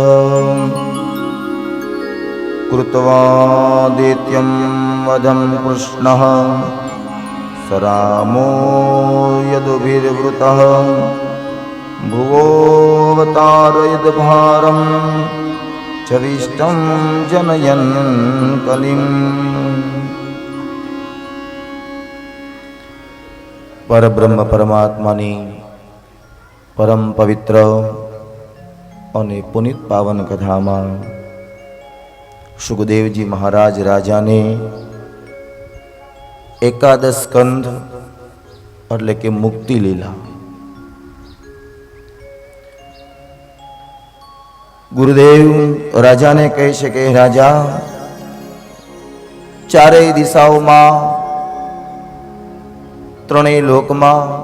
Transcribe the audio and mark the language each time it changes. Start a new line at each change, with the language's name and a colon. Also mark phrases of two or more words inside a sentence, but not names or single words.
Sanskrit: कृत्वादित्यं वदं कृष्णः स रामो यदुभिर्वृतः भुवोऽवतारयद्भारं चविष्टं जनयन् कलिम्
Gujarati: પરબ્રહ્મ પરમાત્માની પરમ પવિત્ર અને પુનિત પાવન કથામાં સુખદેવજી મહારાજ રાજાને એકાદશ સ્કંધ એટલે કે મુક્તિ લીલા, ગુરુદેવ રાજાને કહે છે કે રાજા, ચારેય દિશાઓમાં, ત્રણેય લોકમાં